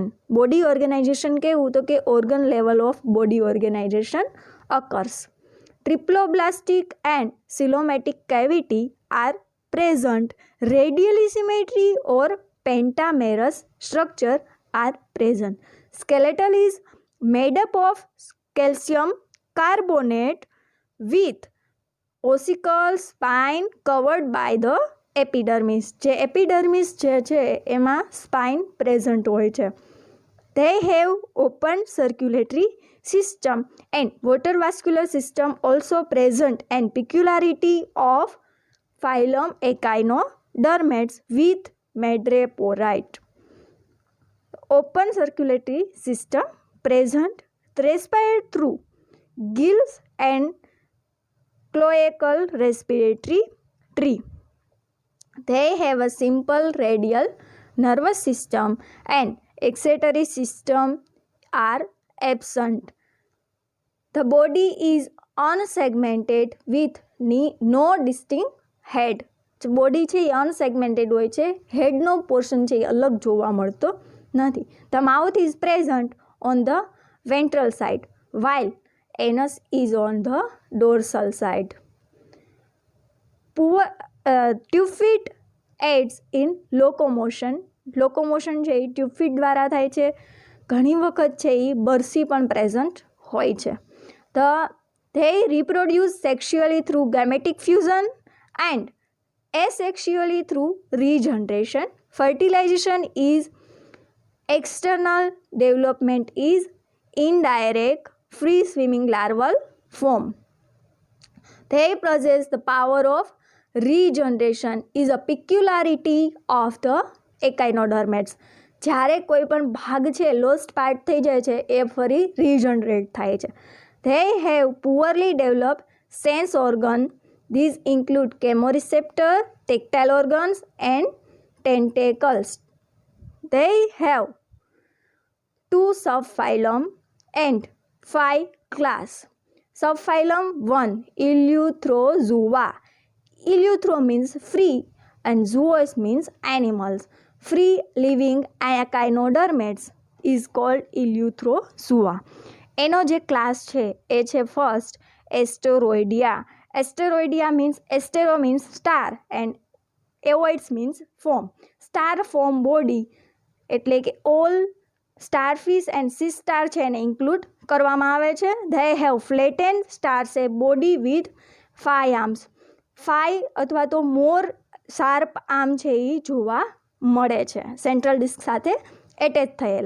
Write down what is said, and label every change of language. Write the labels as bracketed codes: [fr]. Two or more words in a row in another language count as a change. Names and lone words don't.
[en] body organization કેવું? [gu] તો કે [en] organ level of body organization occurs. triploblastic and coelomatic cavity are present. radially symmetry or pentamerous structure are present. Skeletal is made up of calcium carbonate with ossicle spine covered by the epidermis. [gu] જે એપિડર્મિસ જે છે એમાં [en] spine present [gu] હોય છે. [en] They have open circulatory system and water vascular system also present, and peculiarity of phylum Echinodermates with madreporite. Open circulatory system present, respired through gills and cloacal respiratory tree. They have a simple radial nervous system and excretory system are absent. The body is unsegmented with no distinct head. [gu] બોડી છે એ અનસેગમેન્ટેડ હોય છે, હેડનો પોર્શન છે એ અલગ જોવા મળતો નથી. [en] The mouth is present on the ventral side while anus is on the dorsal side. Tube feet aids in locomotion. [gu] લોકોમોશન છે એ [en] tube feet [gu] દ્વારા થાય છે. ઘણી વખત છે એ બરસી પણ પ્રેઝન્ટ હોય છે. [en] They reproduce sexually through gametic fusion and asexually through regeneration. Fertilization is external, development is indirect, free swimming larval form. They possess the power of regeneration is a peculiarity of the Echinodermates. [gu] જ્યારે કોઈ પણ ભાગ છે [en] lost part [gu] થઈ જાય છે એ ફરી રીજનરેટ થાય છે. [en] They have poorly developed sense organ. These include chemoreceptor, tactile organs and tentacles. They have 2 subphylum and 5 class. Subphylum 1 Eleutherozoa. Eleuther means free and zoos means animals. Free living Echinodermates is called Eleutherozoa. [gu] એનો જે ક્લાસ છે એ છે [en] first Asteroidea. Asteroidea means astero means star and oids means form. Star form body [gu] એટલે કે [en] all starfish and sea star [gu] છે એને ઇન્ક્લુડ કરવામાં આવે છે. [en] they have flattened star shape body with 5 arms. [gu] 5 અથવા તો [en] more sharp arm [gu] છે એ જોવા મળે છે, [en] central disc [gu] સાથે એટેચ થયેલા.